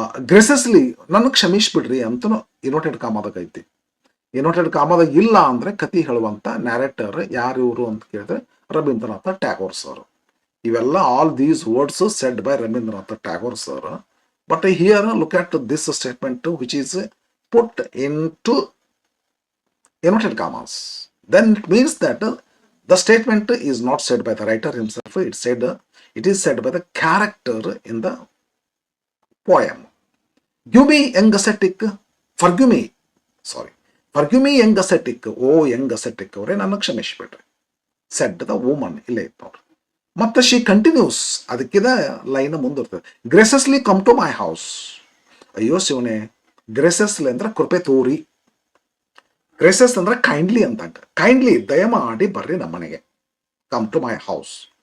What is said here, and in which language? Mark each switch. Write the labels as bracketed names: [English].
[Kannada] ಗ್ರೆಸಸ್ಲಿ, ನನಗೆ ಕ್ಷಮಿಸ್ಬಿಡ್ರಿ ಅಂತನೂ ಇನ್ವರ್ಟೆಡ್ ಕಾಮದಾಗ ಐತಿ. ಇನ್ವರ್ಟೆಡ್ ಕಾಮದಾಗ ಇಲ್ಲ ಅಂದ್ರೆ ಕತಿ ಹೇಳುವಂತ ನ್ಯಾರೇಟರ್ ಯಾರು ಇವರು ಅಂತ ಕೇಳಿದ್ರೆ ರವೀಂದ್ರನಾಥ ಟ್ಯಾಗೋರ್ ಸರ್. [English] ಇವೆಲ್ಲ all these words said by Rabindranath Tagore sir. But here look at this statement which is put into inverted commas, then it means that the statement is not said by the writer himself, it is said by the character in the poem. Give me young ascetic, forgive me, sorry, forgive me young ascetic, oh young ascetic [Kannada] ಅವರೇ ನನ್ನ ಕ್ಷಮಿಸ್ಬಿಡ್ರಿ, [English] said the woman. [Kannada] ಇಲ್ಲೇ ಇತ್ತು ನೋಡ್ರಿ. [English] ಮತ್ತೆ she continues, [Kannada] ಅದಕ್ಕಿದ line ಮುಂದಿರ್ತದೆ. [English] Graciously come to my house. [Kannada] ಅಯ್ಯೋ ಶಿವನೇ, ಗ್ರೇಸಸ್ಲಿ ಅಂದ್ರೆ ಕೃಪೆ ತೋರಿ, ಗ್ರೇಸಸ್ ಅಂದ್ರೆ ಕೈಂಡ್ಲಿ ಅಂತಂಗ, ಕೈಂಡ್ಲಿ ದಯಮಾಡಿ ಬರ್ರಿ ನಮ್ಮನೆಗೆ. [English] Come to my house.